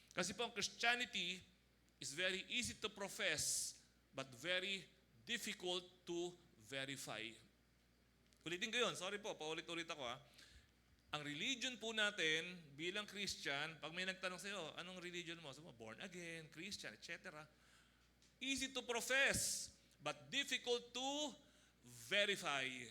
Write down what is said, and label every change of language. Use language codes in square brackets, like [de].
[tl] Kasi po ang [en] Christianity is very easy to profess but very difficult to verify. [tl] Ulitin ko yun. Sorry po, paulit-ulit ako ha. Ang religion po natin bilang Christian, pag may nagtanong sa iyo, anong religion mo? Sabi mo, [en] born again, Christian, etc. Easy to profess, but difficult to verify.